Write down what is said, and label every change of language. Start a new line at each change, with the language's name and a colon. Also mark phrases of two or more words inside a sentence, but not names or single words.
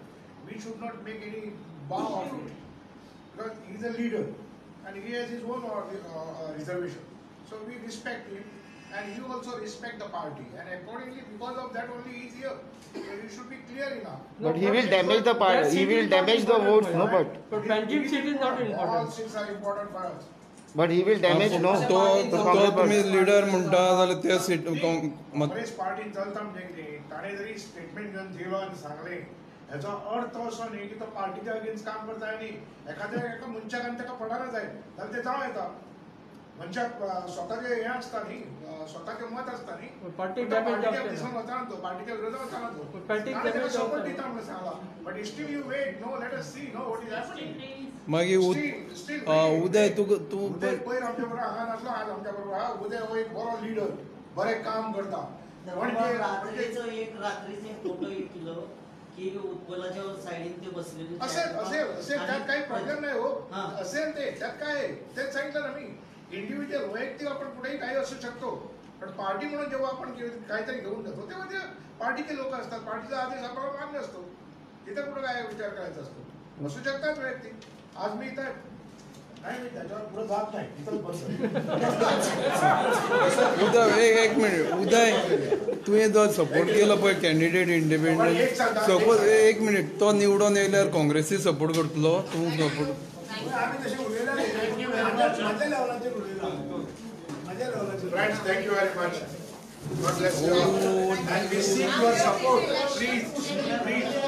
English: We should not make any bow of it because he is a leader and he has his own reservation. So we respect him and you also respect the party, and accordingly because of that only he is here. So you should be clear enough. But he will damage the party. He will damage the votes. No, but Panjim seat is not important. All seats are important for us. But he will damage no.
Konkani: तो तुम्ही लीडर म्हणटा जाल्यार त्या सीट काँग्रेस पार्टीन चलता म्हणजे ताणें जरी स्टेटमेंट घेवन दिलो आनी सांगलें हेचो अर्थ असो न्ही की तो पार्टीच्या अगेन्स्ट काम करता न्ही एका मनशाक आनी ताका पडना जाय जाल्यार तें जावं येता मनशाक स्वताचें हें आसता न्ही स्वताचें मत आसता न्ही पार्टीक दिसून वचना तो पार्टीच्या विरोधात वचना तो ताणें सपोर्ट दिता म्हणून सांगला
English: but still you wait no let us see no what is happening
Konkani: मागीर उदय तू उदय पयर आमच्या बरोबर हांगा नासलो आज आमच्या बरोबर आहा उदय हो एक बरो लीडर बरें काम करता रात्रीचो एक फोटो येतलो की उत्पलाच्या सायडीन ते बसलेले
Marathi: असेल त्यात काही प्रॉब्लेम नाही हो असेल ते त्यात काय तेच सांगितलं ना मी इंडिव्हिज्युअल वैयक्तिक आपण कुठेही काही असू शकतो पण पार्टी म्हणून जेव्हा आपण काहीतरी घेऊन जातो तेव्हा ते पार्टीचे लोक असतात पार्टीचा आदेश आपल्याला मान्य असतो तिथे कुठं काय विचार करायचा असतो असू शकतात वैयक्तिक आज मी इथं नाही मी त्याच्यावर पुढे जात नाही इथंच बसतो.
Konkani: उदय एक मिनिट उदय तुवें जो सपोर्ट केलो पळय
English: candidate independent suppose
Konkani: एक मिनिट तो निवडून येयल्यार काँग्रेसी सपोर्ट करतलो तूं सपोर्ट
Marathi: आम्ही तसे उरलेला माझ्या लेवलाचेर उरलेला माझ्या लेवलाचेर.
English: Friends, thank you very much. God bless you all. And we seek your support. Please, please.